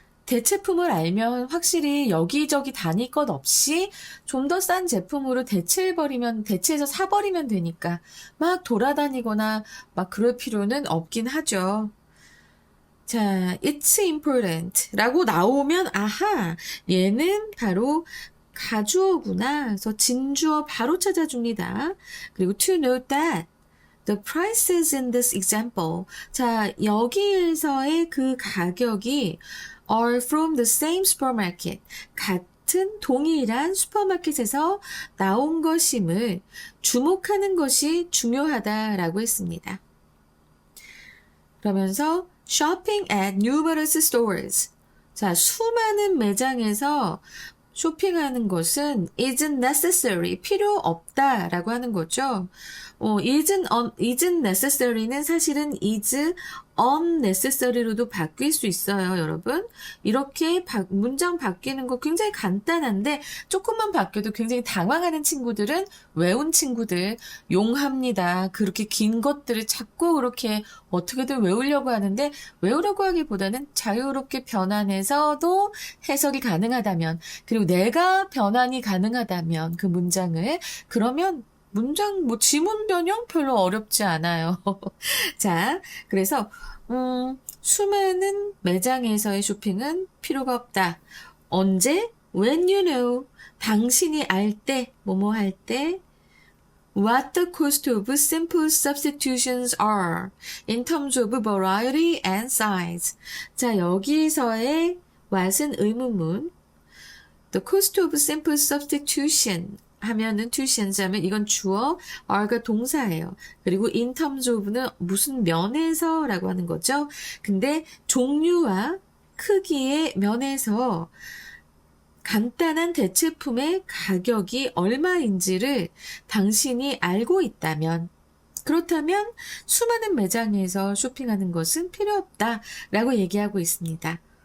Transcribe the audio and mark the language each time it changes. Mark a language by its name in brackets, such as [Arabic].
[Korean] 대체품을 알면 확실히 여기저기 다닐 것 없이 좀 더 싼 제품으로 대체해서 사버리면 되니까 막 돌아다니거나 막 그럴 필요는 없긴 하죠. 자, it's important 라고 나오면, 아하, 얘는 바로 가주어구나. 그래서 진주어 바로 찾아줍니다. [English] 그리고 to note that the prices in this example. 자, 여기에서의 그 가격이 are from the same supermarket. [Korean] 같은 동일한 슈퍼마켓에서 나온 것임을 주목하는 것이 중요하다라고 했습니다. [English] 그러면서 shopping at numerous stores. [Korean] 자, 수많은 매장에서 쇼핑하는 것은 isn't necessary, 필요 없다라고 하는 거죠. isn't necessary 는 사실은 is unnecessary 로도 바뀔 수 있어요, 여러분. 이렇게 문장 바뀌는 거 굉장히 간단한데 조금만 바뀌어도 굉장히 당황하는 친구들은 외운 친구들 용합니다. 그렇게 긴 것들을 자꾸 그렇게 어떻게든 외우려고 하는데 외우려고 하기보다는 자유롭게 변환해서도 해석이 가능하다면, 그리고 내가 변환이 가능하다면 그 문장을, 그러면 문장 지문 변형 별로 어렵지 않아요. 자, 그래서 수많은 매장에서의 쇼핑은 필요가 없다. 언제? When you know. 당신이 알 때, 뭐뭐 할 때. [English] What the cost of simple substitutions are in terms of variety and size. [Korean] 자, 여기서의 what은 의문문. [English] The cost of simple substitution 하면은 tuitions 하면 이건 주어, are가 동사예요. [Korean] 그리고 in terms of 는 무슨 면에서 라고 하는 거죠. 근데 종류와 크기의 면에서 간단한 대체품의 가격이 얼마인지를 당신이 알고 있다면, 그렇다면 수많은 매장에서 쇼핑하는 것은 필요 없다 라고 얘기하고 있습니다.